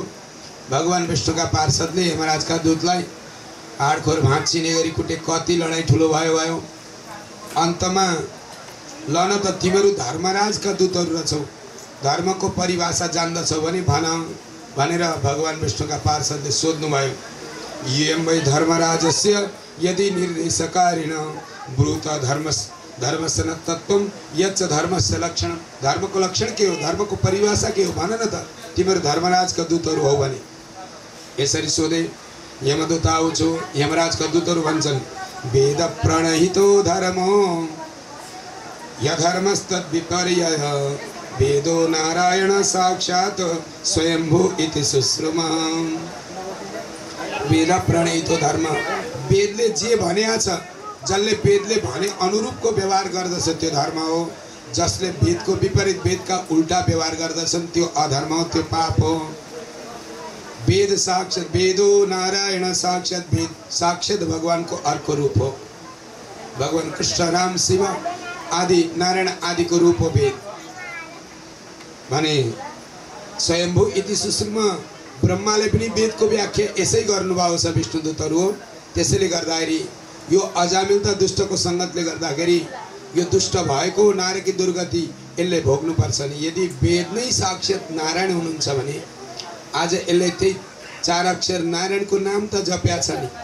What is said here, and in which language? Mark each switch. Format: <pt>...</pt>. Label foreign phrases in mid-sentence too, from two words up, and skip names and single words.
<ne>भगवान विष्णुका पार्षदले यमराजका दूतलाई हाडखोर भाँचिने गरी कुटे। कति लडाइँ ठुलो भयो। अन्तमा लन त तिमीहरू धर्मराजका दूतहरू रहेछौ, धर्मको परिभाषा जान्दछौ भने भन भनेर भगवान विष्णुका पार्षदले सोध्नुभयो।</ne> <sa>यं वै धर्मराजस्य यदि निर्देशकारिण ब्रूत धर्मस्य तत्त्वं यच्च धर्मस्य लक्षण।</sa> <ne>धर्मको लक्षण के हो, धर्मको परिभाषा के हो भन न त, तिमीहरू धर्मराजका दूतहरू हो भने। यसरी सोधे। यमदूत आउँछु। यमराजका दूतहरू भन्छन्</ne> <sa>वेद प्रणहितो धर्मो यधर्मस्तद्विपर्ययः वेदो नारायण साक्षात् स्वयंभू इति सुश्रुमा। वेद प्रणहितो धर्म,</sa> <ne>वेदले जे भनेको छ, जसले वेदले भने अनुरूपको व्यवहार गर्दछ त्यो धर्म हो। जसले वेदको विपरीत वेदका उल्टा व्यवहार गर्दछन् त्यो अधर्म हो, त्यो पाप हो। वेद साक्षात,</ne> <sa>वेदो नारायण साक्षात,</sa> <ne>वेद साक्षात भगवानको अर्को रूप हो। भगवान कृष्ण राम शिव आदि नारायण आदिको रूप हो वेद भने।</ne> <sa>स्वयंभू इति सुश्रुमा।</sa> <ne>ब्रह्माले पनि वेदको व्याख्या यसै गर्नुभएको छ विष्णुदूतहरू हो। त्यसैले गर्दाखेरि यो अजामिल त दुष्टको सङ्गतले गर्दाखेरि यो दुष्ट भएको नारकी दुर्गति यसले भोग्नुपर्छ नि। यदि वेद नै साक्षात नारायण हुनुहुन्छ भने आज यसले त्यही 4 अक्षर नारायणको नाम त जप्या छ नि।</ne>